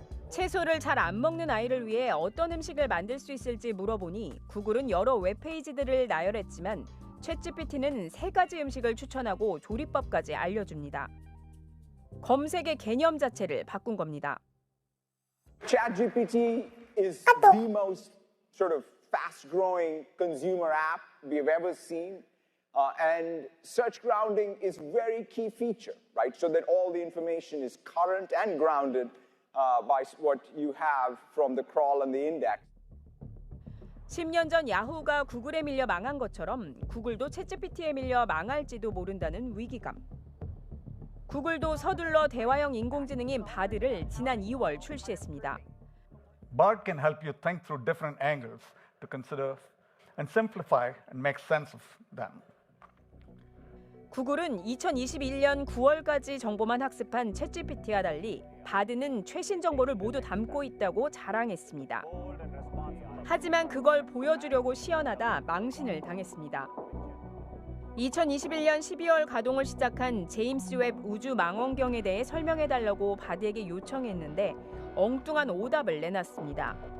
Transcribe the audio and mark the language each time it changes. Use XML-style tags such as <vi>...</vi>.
<ko>채소를 잘 안 먹는 아이를 위해 어떤 음식을 만들 수 있을지 물어보니 구글은 여러 웹페이지들을 나열했지만 챗GPT는 3가지 음식을 추천하고 조리법까지 알려줍니다. 검색의 개념 자체를 바꾼 겁니다.</ko> <en>ChatGPT is the most sort of fast-growing consumer app we've ever seen. And search grounding is very key feature, right? So that all the information is current and grounded by what you have from the crawl and the index.</en> <ko>10년 전 야후가 구글에 밀려 망한 것처럼 구글도 챗GPT에 밀려 망할지도 모른다는 위기감. 구글도 서둘러 대화형 인공지능인 바드를 지난 2월 출시했습니다.</ko> <en>Bard can help you think through different angles to consider and simplify and make sense of them.</en> <ko>구글은 2021년 9월까지 정보만 학습한 챗GPT와 달리 바드는 최신 정보를 모두 담고 있다고 자랑했습니다. 하지만 그걸 보여주려고 시연하다 망신을 당했습니다. 2021년 12월 가동을 시작한 제임스 웹 우주 망원경에 대해 설명해달라고 바드에게 요청했는데 엉뚱한 오답을 내놨습니다.</ko>